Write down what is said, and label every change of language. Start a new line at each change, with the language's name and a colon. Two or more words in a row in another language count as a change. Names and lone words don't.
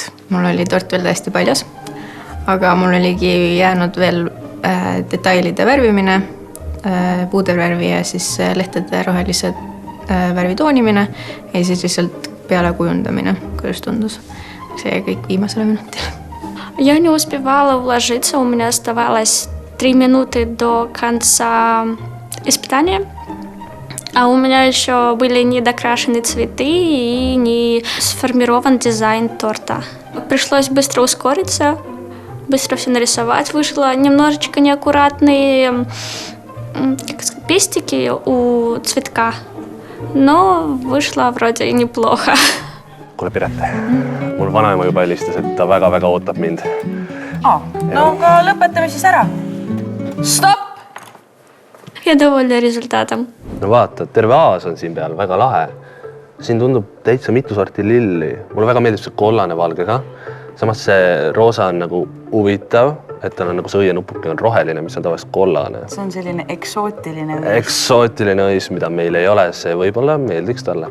Estonian: Mul oli tort veel täiesti paljas, aga mul oligi jäänud veel detailide värvimine, puudervärvi ja siis lehtede rohelised värvi toonimine ja siis lihtsalt pealekujundamine, kuidas tundus. See jäi kõik viimasele minutile.
Russian: Я не успевала уложиться, у меня оставалось 3 минуты до конца испытания. А у меня еще были недокрашены цветы и не сформирован дизайн торта. Пришлось быстро ускориться, быстро все нарисовать. Вышло немножечко неаккуратные пестики у цветка, но вышло вроде неплохо.
Estonian: Kuule Pirete, mul vanaema juba helistas, et ta väga-väga ootab mind. No aga lõpetame siis ära. Stopp!
Russian: Я довольна результатом.
Estonian: No vaata, terve aas on siin peal, väga lahe. Siin tundub täitsa mitu sorti lilli. Mulle väga meeldib see kollane valge ka. Samas see roosa on nagu huvitav, et tal on nagu see õienupuke on roheline, mis on tavaliselt kollane. See on selline eksootiline õis. Eksootiline õis, mida meil ei ole, see võib-olla meeldiks talle.